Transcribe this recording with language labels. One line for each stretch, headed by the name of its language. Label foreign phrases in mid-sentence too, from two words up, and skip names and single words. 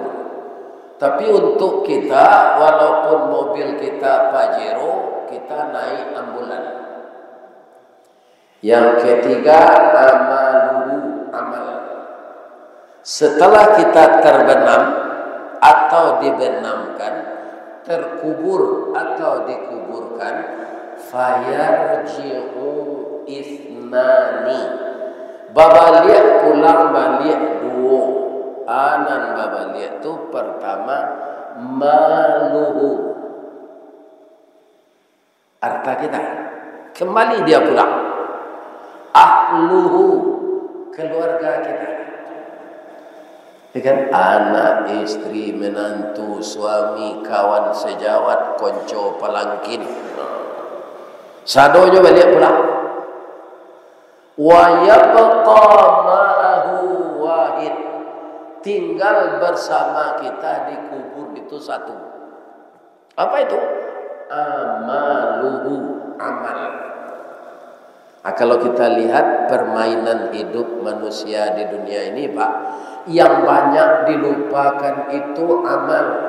Indonesian: Tapi untuk kita, walaupun mobil kita Pajero, kita naik ambulan. Yang ketiga, amaluhu, amal. Setelah kita terbenam atau dibenamkan, terkubur atau dikuburkan,
Arabic: فيرجع اثنان,
Minangkabau: babaliak pulang balik 2. Anan babaliak itu pertama maluhu, harta kita kembali dia pulang.
Indonesian: Ahluhu, keluarga kita, kan? Anak, istri, menantu, suami, kawan sejawat,
Minangkabau: konco palangkin, sadonya balik pulang.
Arabic: ويبقى معه واحد,
Indonesian: tinggal bersama kita di kubur itu 1. Apa itu? Amaluhu, amal. Nah, kalau kita lihat permainan hidup manusia di dunia ini, Pak, yang banyak dilupakan itu amal.